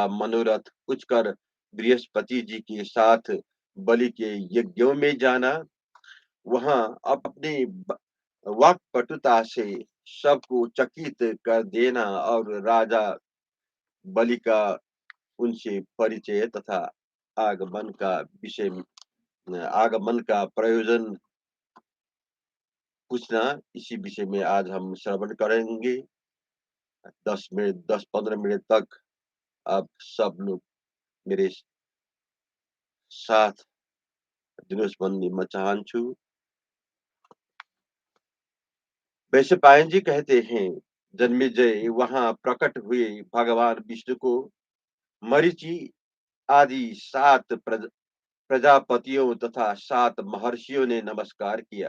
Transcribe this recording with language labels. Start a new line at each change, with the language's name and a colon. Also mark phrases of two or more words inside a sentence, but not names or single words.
Hindi: मनोरथ पूछकर बृहस्पति जी के साथ बलि के यज्ञों में जाना, वहां अपनी वाक्पटुता से सबको चकित कर देना और राजा बलि का उनसे परिचय तथा आगमन का प्रयोजन पूछना, इसी विषय में आज हम श्रवण करेंगे। 10-15 मिनट तक आप सब लोग मेरे साथ
Nepali: दिनोस भन्ने म चाहन्छु।
Hindi: वैशंपायन जी कहते हैं, जन्मेजय वहां प्रकट हुए भगवान विष्णु को मरीचि आदि 7 प्रजापतियों तथा 7 महर्षियों ने नमस्कार किया।